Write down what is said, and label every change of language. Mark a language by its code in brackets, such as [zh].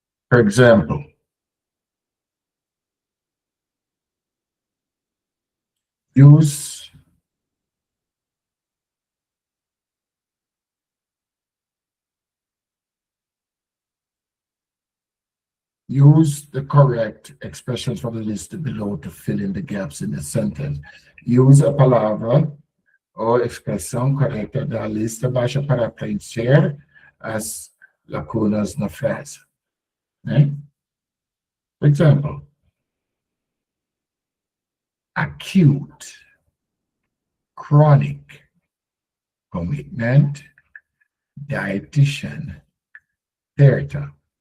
[en] For example, use the correct expressions from the list below to fill in the gaps in the sentence. [pt] Use a palavra ou expressão correta da lista abaixo para preencher as lacunas na frase. Né? [en] For example, acute, chronic, commitment, dietitian, theater.